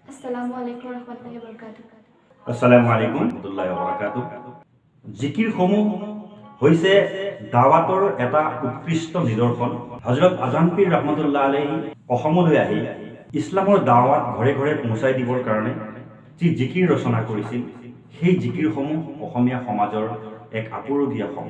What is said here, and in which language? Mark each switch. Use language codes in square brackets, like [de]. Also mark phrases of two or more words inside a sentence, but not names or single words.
[ar] السلام عليكم رحمة الله وبركاته. السلام عليكم رحمة الله وبركاته. [as] জিকিৰসমূহ হৈছে দাৱাতৰ এটা উৎকৃষ্ট নিদৰ্শন। হযৰত আজান পীৰ [ar] رحمة الله عليه [as] অসমলৈ আহি ইছলামৰ দাৱাত ঘৰে ঘৰে পहुঁচাই দিবৰ কাৰণে যি জিকিৰ ৰচনা কৰিছিল, সেই জিকিৰসমূহ অসমীয়া সমাজৰ এক আপুৰুগীয়া সম্পদ।